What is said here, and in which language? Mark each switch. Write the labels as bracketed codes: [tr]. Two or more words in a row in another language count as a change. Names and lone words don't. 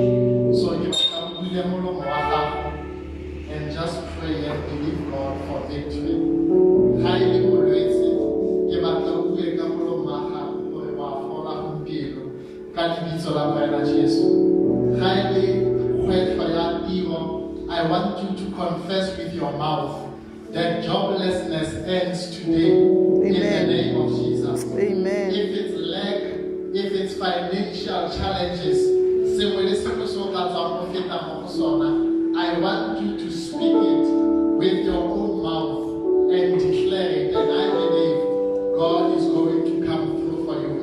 [en] So you can [tn] bule molomo wa gago [en] and just pray and believe God for victory. [tn] Highly molwetse ke batla o bue ka molomo wa gago gore wa fola gompieno ka lebitso la Morena Jesu. Highly kgwetlho ya tiro, [en] I want you to confess with your mouth that joblessness ends today. Amen. In the name of Jesus. Amen. If it's lack, if it's financial challenges, I want you to speak it with your own mouth and declare it, and I believe God is going to come through for you.